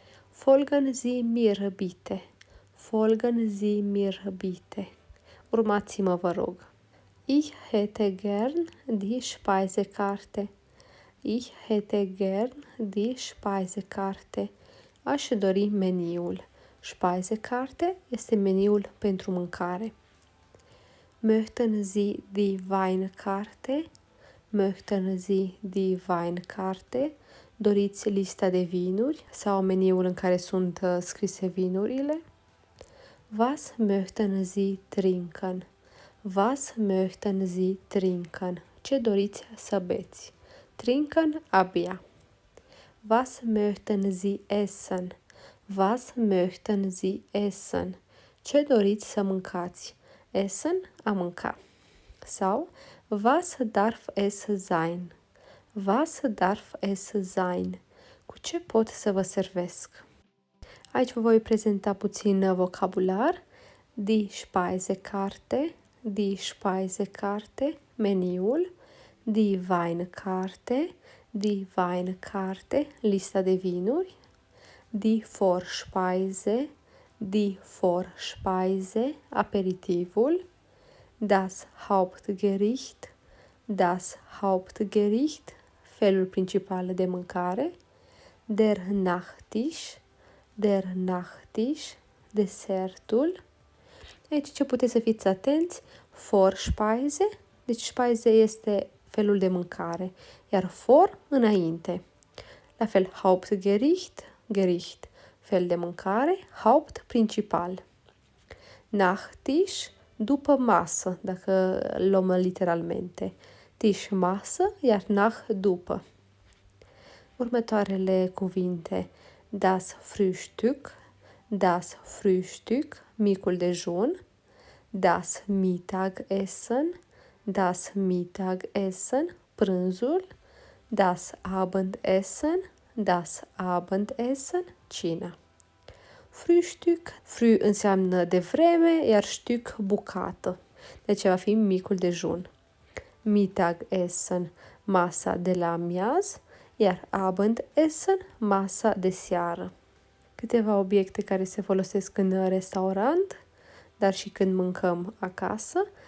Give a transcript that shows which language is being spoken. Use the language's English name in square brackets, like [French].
[German] Folgen Sie mir bitte. Folgen Sie mir bitte. [Romanian] Urmați-mă, vă rog. [German] Ich hätte gern die Speisekarte. Ich hätte gern die Speisekarte. [Romanian] Aș dori meniul. Speisekarte este meniul pentru mâncare. [German] Möchten Sie die Weinkarte? Möchten Sie die Weinkarte? [Romanian] Doriți lista de vinuri sau meniul în care sunt scrise vinurile? [German] Was möchten Sie trinken? Was möchten Sie trinken? [Romanian] Ce doriți să beți? Trinken, a bea. [German] Was möchten Sie essen? Was möchten Sie essen? [Romanian] Ce doriți să mâncați? Essen, a mânca. [German] Sau, was darf es sein? Was darf es sein? [Romanian] Cu ce pot să vă servesc? Aici vă voi prezenta puțin vocabular. [German] Die Speisekarte, die Speisekarte, [Romanian] meniul. [German] Die Weinkarte, die Weinkarte, [Romanian] lista de vinuri. [German] Die Vorspeise, die Vorspeise, [Romanian] aperitivul. [German] Das Hauptgericht, das Hauptgericht, [Romanian] felul principal de mâncare. [German] Der Nachtisch, der Nachtisch, [Romanian] desertul. Aici ce puteți să fiți atenți? Vorspeise, deci speise este felul de mâncare, iar vor înainte. La fel, Hauptgericht, Gericht, fel de mâncare, Haupt principal. Nachtisch, după masă, dacă luăm literalmente. Tisch, masă, iar nach, după. Următoarele cuvinte. [German] Das Frühstück, das Frühstück, [Romanian] micul dejun. [German] Das Mittagessen, das Mittagessen, [Romanian] prânzul. [German] Das Abendessen, das Abendessen, [Romanian] cina. Frühstück, früh înseamnă de vreme, iar stück bucată. Deci va fi micul dejun. Mittagessen, masa de la amiaz, iar Abendessen, masa de seară. Câteva obiecte care se folosesc în restaurant, dar și când mâncăm acasă.